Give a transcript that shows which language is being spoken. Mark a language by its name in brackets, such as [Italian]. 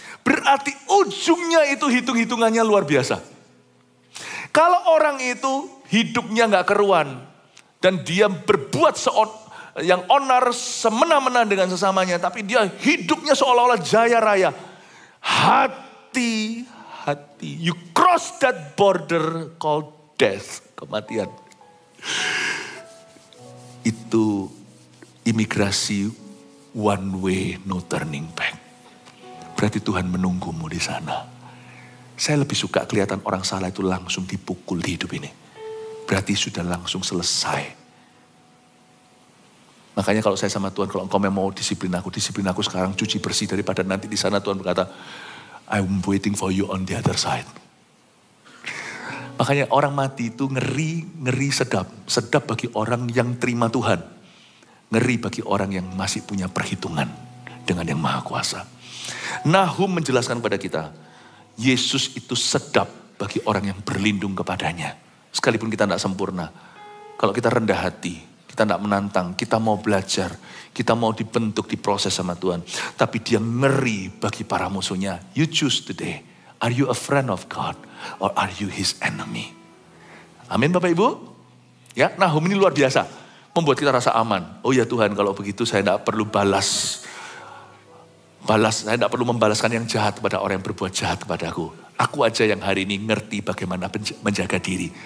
[Indonesian] Berarti ujungnya itu hitung-hitungannya luar biasa. Kalau orang itu hidupnya gak keruan. Dan dia berbuat yang onar semena-mena dengan sesamanya. Tapi dia hidupnya seolah-olah jaya raya. Hati-hati. [English] You cross that border called death. [Indonesian] Kematian. Itu imigrasi [English] one way, no turning back. [Indonesian] Berarti Tuhan menunggumu di sana. Saya lebih suka kelihatan orang salah itu langsung dipukul di hidup ini. Berarti sudah langsung selesai. Makanya kalau saya sama Tuhan, kalau engkau mau disiplin aku sekarang cuci bersih daripada nanti di sana Tuhan berkata, [English] I'm waiting for you on the other side. [Indonesian] Makanya orang mati itu ngeri sedap. Sedap bagi orang yang terima Tuhan. Ngeri bagi orang yang masih punya perhitungan dengan yang Maha Kuasa. Nahum menjelaskan kepada kita, Yesus itu sedap bagi orang yang berlindung kepadanya. Sekalipun kita tidak sempurna. Kalau kita rendah hati. Kita tidak menantang, kita mau belajar, kita mau dibentuk, diproses sama Tuhan. Tapi dia ngeri bagi para musuhnya. [English] You choose today. Are you a friend of God or are you his enemy? [Indonesian] Amin Bapak Ibu. Ya, Nahum ini luar biasa. Membuat kita rasa aman. Oh ya Tuhan, kalau begitu saya tidak perlu balas. Saya tidak perlu membalaskan yang jahat kepada orang yang berbuat jahat kepadaku. Aku aja yang hari ini ngerti bagaimana menjaga diri.